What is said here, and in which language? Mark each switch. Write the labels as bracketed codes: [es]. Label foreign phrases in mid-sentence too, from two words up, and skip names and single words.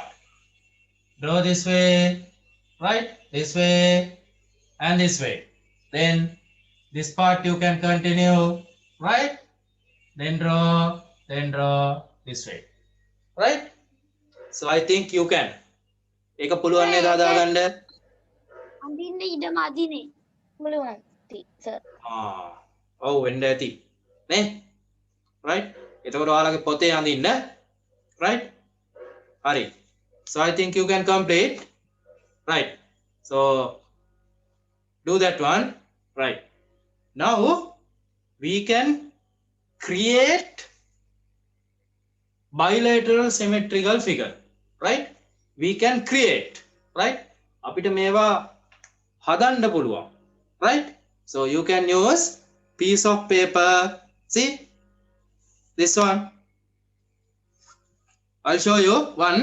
[en] Draw this way, right? This way and this way. Then this part you can continue, right? Then draw this way, right? So I think you can. [si] ඒක පුළුවන් නේද හදාගන්න? අඳින්න ඉඩ මදිනේ. පුළුවන් sir. ඔව් වෙන්න ඇති නේ? right? එතකොට ඔයාලගේ පොතේ අඳින්න right? හරි. [en] So I think you can complete. Right. So do that one. Right. Now we can create bilateral symmetrical figure. Right? We can create. Right? [si] අපිට මේවා හදන්න පුළුවන්. [en] Right? So you can use piece of paper. See? This one. I'll show you one.